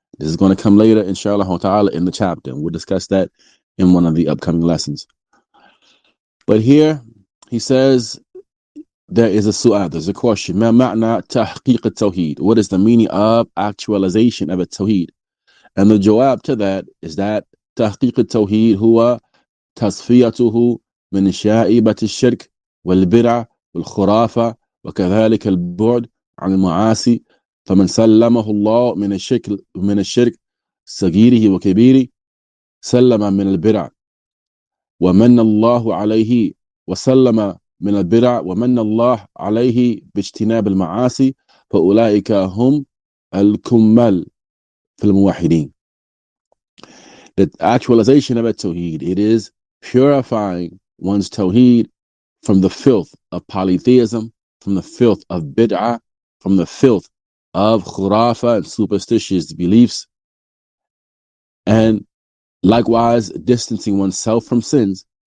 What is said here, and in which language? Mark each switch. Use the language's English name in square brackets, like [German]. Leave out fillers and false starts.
[English] This is going to come later, inshallah ta'ala, in the chapter, and we'll discuss that in one of the upcoming lessons. But here he says there is a su'al, there's a question. [Arabic] ما معنى تحقيق التوحيد? [English] What is the meaning of actualization of At-Tawheed? And the jawab to that is that [Arabic] تحقيق التوحيد هو تصفيته من شائبة الشرك والبدع والخرافة وكذلك البعد عن المعاصي. فمن سلمه الله من الشرك صغيره وكبيره سلم من البدع ومن الله عليه وسلم من البدع ومن الله عليه باجتناب المعاصي فأولئك هم الكمال في الموحدين. [English] The actualization of At-Tawheed, it is purifying one's Tawheed from the filth of polytheism, from the filth of bid'ah, from the filth of khurafa and superstitious beliefs, and likewise distancing oneself from sins.